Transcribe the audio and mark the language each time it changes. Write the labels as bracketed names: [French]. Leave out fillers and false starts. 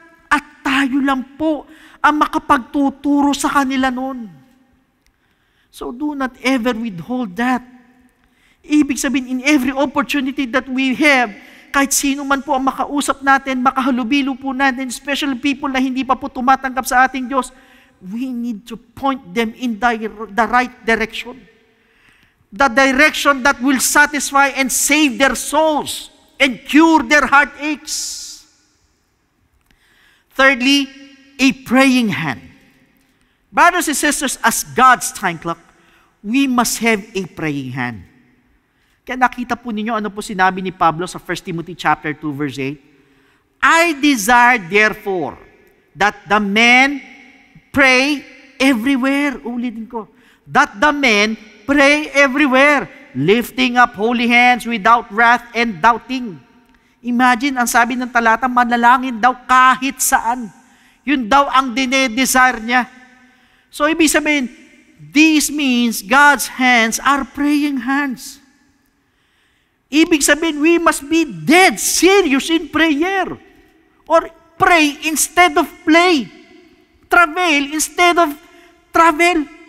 [Filipino] At tayo lang po ang makapagtuturo sa kanila noon. [English] So do not ever withhold that. [Filipino] Ibig sabihin, [English] in every opportunity that we have, [Filipino] kahit sino man po ang makausap natin, makahalubilo po natin, [English] especially people [Filipino] na hindi pa po tumatanggap sa ating Diyos, [English] we need to point them in the right direction. The direction that will satisfy and save their souls and cure their heartaches. Thirdly, a praying hand. Brothers and sisters, as God's time clock, we must have a praying hand. [Filipino] Kaya nakita po ninyo ano po sinabi ni Pablo sa 1 Timothy chapter 2 verse 8. [English] I desire therefore that the men pray everywhere. [Filipino] Ulitin ko. [English] That the men pray everywhere, lifting up holy hands without wrath and doubting. [Filipino] Imagine, ang sabi ng talata, manalangin daw kahit saan. Yun daw ang dinedesire niya. So, ibig sabihin, [English] this means God's hands are praying hands. [Filipino] Ibig sabihin, [English] we must be dead serious in prayer. Or pray instead of play. Travail instead of travel.